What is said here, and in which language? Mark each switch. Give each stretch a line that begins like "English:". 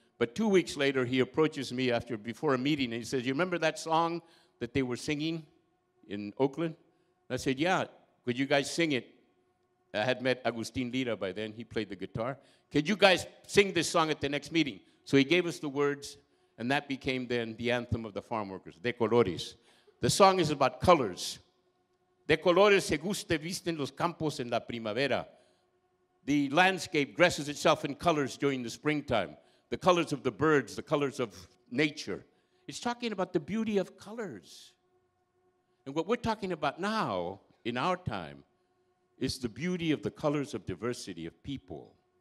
English: But 2 weeks later, he approaches me before a meeting, and he says, "You remember that song that they were singing in Oakland?" And I said, "Yeah, could you guys sing it?" I had met Agustin Lira by then. He played the guitar. "Could you guys sing this song at the next meeting?" So he gave us the words, and that became then the anthem of the farm workers, De Colores. The song is about colors.
Spanish: De colores se guste visten los campos en la primavera.
English: The landscape dresses itself in colors during the springtime. The colors of the birds, the colors of nature. It's talking about the beauty of colors. And what we're talking about now, in our time, is the beauty of the colors of diversity of people.